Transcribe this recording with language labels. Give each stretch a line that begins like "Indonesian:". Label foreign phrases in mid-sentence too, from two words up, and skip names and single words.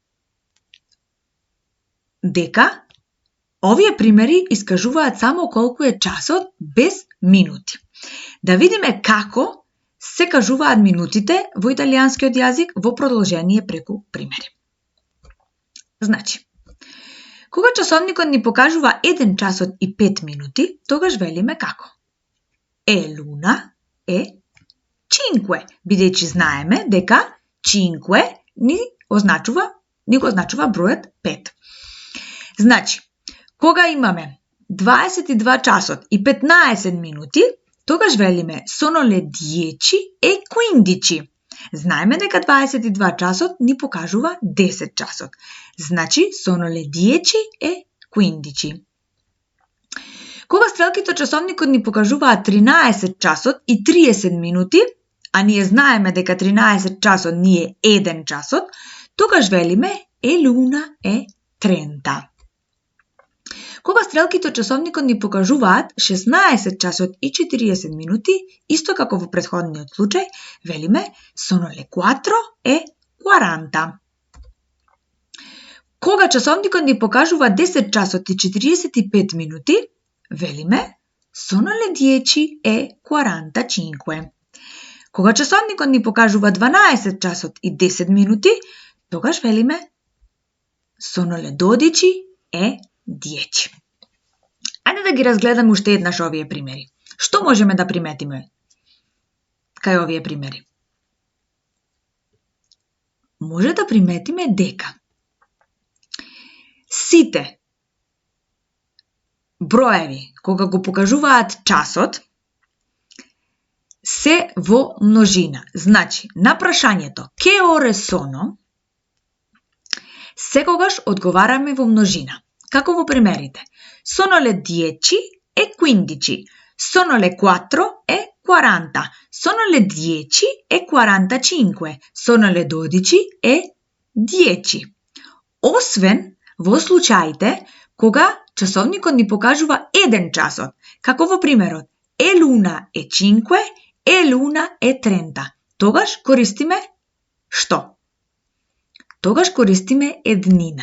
Macedonian: Дека овие примери искажуваат само колку е часот без минути. Да видиме како се кажуваат минутите во италијанскиот јазик во продолжение преку примери. Значи, кога часовникот ни покажува 1 часот и 5 минути, тогаш велиме како?
Italian: L'una e 5,
Macedonian: бидејќи знаеме дека 5 ни го означува бројот 5. Значи, кога имаме 22 часот и 15 минути, тогаш велиме
Italian: sono le 10 e 15.
Macedonian: Знаеме дека 22 часот ни покажува 10 часот. Значи,
Italian: sono le 10 e 15.
Macedonian: Кога стрелките од часовникот ни покажуваат 13 часот и 30 минути, а ние знаеме дека 13 часот ни е 1 часот, тогаш велиме
Italian: l'una e 30.
Macedonian: Кога стрелките од часовникот ни покажуваат 16 часот и 40 минути, исто како во претходниот случај, велиме
Italian: sono le 4 e 40.
Macedonian: Кога часовникот ни покажува 10 часот и 45 минути, велиме
Italian: sono le 10 e 45.
Macedonian: Кога часовникот ни покажува 12 часот и 10 минути, тогаш велиме
Italian: sono le 12 e 10.
Macedonian: Ајде да ги разгледаме уште еднаш овие примери. Што можеме да приметиме кај овие примери? Може да приметиме дека сите броеви, кога го покажуваат часот, се во множина. Значи, на прашањето
Italian: "Che ore sono?"
Macedonian: секогаш одговараме во множина. Како во примерите?
Italian: Sono le 10 e 15. Sono le 4 e 40. Sono le 10 e 45. Sono le 12 e 10.
Macedonian: Освен во случаите кога часовникот ни покажува 1 часот, како во примерот
Italian: "È l'una e 5, è l'una e 30.
Macedonian: Тогаш користиме што? Тогаш користиме еднина.